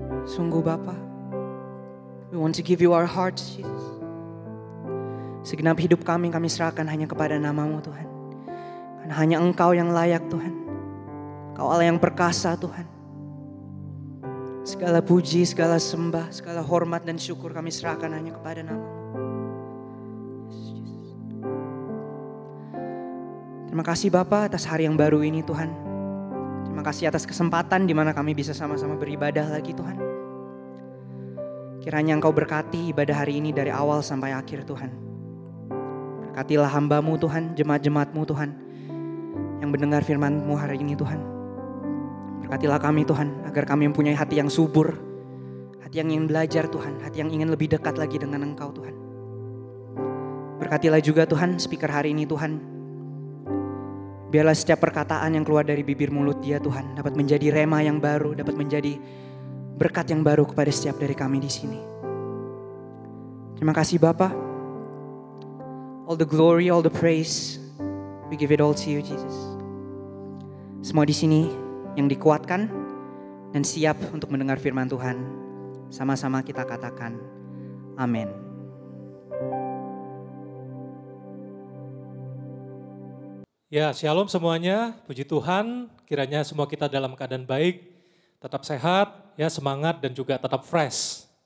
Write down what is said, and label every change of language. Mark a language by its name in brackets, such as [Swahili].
[Indonesian] Sungguh Bapa, [English] we want to give you our hearts, Jesus. [Indonesian] Segenap hidup kami serahkan hanya kepada nama-Mu, Tuhan. Karena hanya Engkau yang layak, Tuhan. Engkau Allah yang perkasa, Tuhan. Segala puji, segala sembah, segala hormat dan syukur kami serahkan hanya kepada nama-Mu. Yes, Jesus. Terima kasih Bapa atas hari yang baru ini, Tuhan. Terima kasih atas kesempatan di mana kami bisa sama-sama beribadah lagi, Tuhan. Kiranya Engkau berkati ibadah hari ini dari awal sampai akhir, Tuhan. Berkatilah hamba-Mu, Tuhan, jemaat-jemaat-Mu, Tuhan, yang mendengar firman-Mu hari ini, Tuhan. Berkatilah kami, Tuhan, agar kami mempunyai hati yang subur, hati yang ingin belajar, Tuhan, hati yang ingin lebih dekat lagi dengan Engkau, Tuhan. Berkatilah juga, Tuhan, speaker hari ini, Tuhan. Biarlah setiap perkataan yang keluar dari bibir mulut dia, Tuhan, dapat menjadi rema yang baru, dapat menjadi berkat yang baru kepada setiap dari kami di sini. Terima kasih Bapa. [English] All the glory, all the praise, we give it all to you, Jesus. [Indonesian] Semua di sini yang dikuatkan dan siap untuk mendengar firman Tuhan, sama-sama kita katakan, amin. Ya, shalom semuanya. Puji Tuhan, kiranya semua kita dalam keadaan baik, tetap sehat, ya semangat dan juga tetap fresh.